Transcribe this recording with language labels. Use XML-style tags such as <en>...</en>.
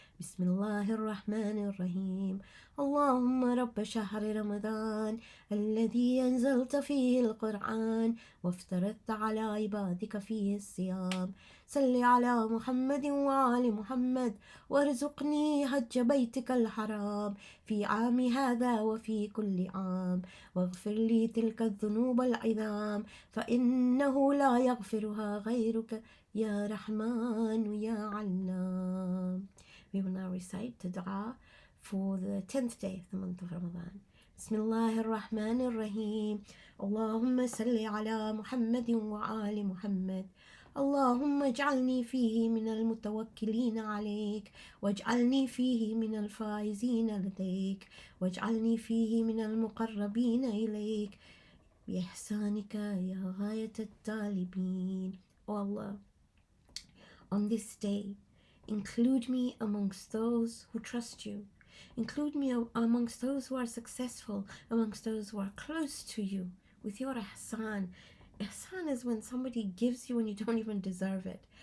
<ar>بسم الله الرحمن الرحيم. اللهم رب شهر رمضان الذي أنزلت فيه القرآن وافترضت على عبادك فيه الصيام، صل على محمد وآل محمد وارزقني حج بيتك الحرام في عام هذا وفي كل عام، واغفر لي تلك الذنوب العظام فإنه لا يغفرها غيرك يا رحمن يا علام.</ar> <en>We will now recite the dua for the 10th day of the month of Ramadan.</en> <ar>بسم الله الرحمن الرحيم. اللهم صل على محمد وآل محمد. اللهم اجعلني فيه من المتوكلين عليك، واجعلني فيه من الفائزين لديك، واجعلني فيه من المقربين إليك بإحسانك يا غاية الطالبين.</ar> <en>O Allah, on this day, include me amongst those who trust you. Include me amongst those who are successful, amongst those who are close to you with your ihsan. Ihsan is when somebody gives you when you don't even deserve it.</en>